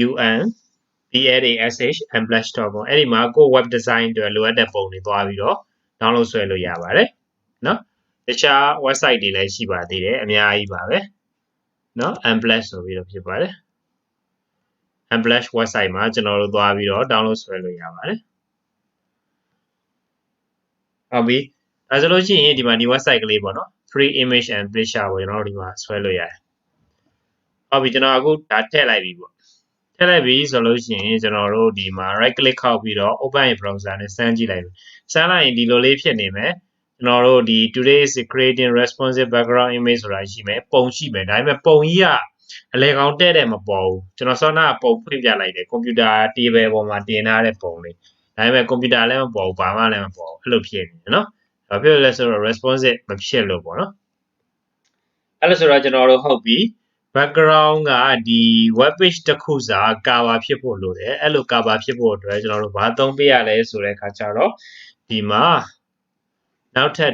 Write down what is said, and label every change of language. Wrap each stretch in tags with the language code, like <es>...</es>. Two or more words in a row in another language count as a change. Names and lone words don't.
<my>unplash.com အဲ့ဒီမှာကို</my> <en>web design</en> <my>အတွက်လိုအပ်တဲ့ပုံတွေသွားပြီးတော့ download ဆွဲလို့ရပါတယ်နော်တခြား website တွေလည်းရှိပါသေးတယ်အများကြီးပါပဲနော် unplash ဆိုပြီးတော့ဖြစ်ပါတယ် unplash website မှာကျွန်တော်တို့သွားပြီးတော့ download ဆွဲလို့ရပါတယ် ဟုတ်ပြီဒါဆိုလို့ရှိရင်ဒီမှာဒီ website ကလေးပေါ့နော်</my> <en>free image and picture</en> <my>ကိုကျွန်တော်တို့ဒီမှာဆွဲလို့ရတယ်ဟုတ်ပြီကျွန်တော်အခုဒါထ ည့်လိုက်ပြီပေါ့ထည့်လိုက်ပြီဆိုလို့ရှိရင်ကျွန်တော်တို့ဒီမှာ</my> <en>right click</en> <my>ခောက်ပြီးတော့</my> <en>open in browser</en> <my>နဲ့စမ်းကြည့်လိုက်စမ်းလိုက်ရင်ဒီလိုလေးဖြစ်နေမယ်ကျွန်တော်တို့ဒီ</my> <en>today is creating responsive background image</en> <my>ဆိုတာရှိမယ်ပုံရှိမယ်ဒါပေမဲ့ပုံကြီးကအလဲကောင်တဲ့တဲ့မပေါ်ဘူးကျွန်တော်စောနာပုံဖွင့်ပြလိုက်တယ်ကွန်ပျူတာ table ပေါ်မှာတင်ထားတဲ့ပုံလေးဒါပေမဲ့ကွန်ပျူတာလည်းမ ပေါ်ဘူးဘာမှလည်းမပေါ်ဘူးအဲ့လိုဖြစ်နေတယ်နော်ဘာဖြစ်လို့လဲဆိုတော့ responsive မဖြစ်လို့ပေါ့နော်အဲ့လိုဆိုတော့ကျွန်တော်တို့ဟုတ်ပြီ background ကဒီ</my> <en>web page</en> <my>တစ်ခုစာ cover ဖြစ်ဖို့လိုတယ်အဲ့လို cover ဖြစ်ဖို့အတွက်ကျွန်တော်တို့ဘာသုံးပေးရလဲဆိုတဲ့အခါကျတော့ဒီမှာနောက်ထပ်</my>